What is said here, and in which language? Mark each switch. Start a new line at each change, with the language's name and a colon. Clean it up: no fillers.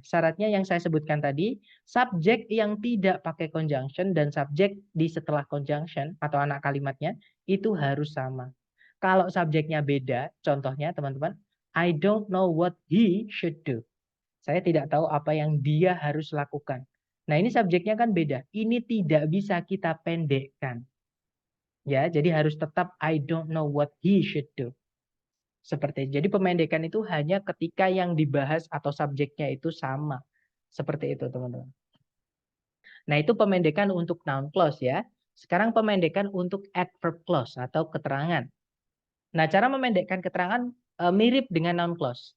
Indonesian: Syaratnya yang saya sebutkan tadi, subjek yang tidak pakai conjunction dan subjek di setelah conjunction atau anak kalimatnya itu harus sama. Kalau subjeknya beda, contohnya teman-teman,
English: I don't know what he should do.
Indonesian: Saya tidak tahu apa yang dia harus lakukan. Nah, ini subjeknya kan beda. Ini tidak bisa kita pendekkan. Ya, jadi harus tetap
English: I don't know what he should do.
Indonesian: Seperti itu. Jadi pemendekan itu hanya ketika yang dibahas atau subjeknya itu sama. Seperti itu, teman-teman. Nah, itu pemendekan untuk noun clause ya. Sekarang pemendekan untuk adverb clause atau keterangan. Nah, cara memendekkan keterangan mirip dengan noun clause.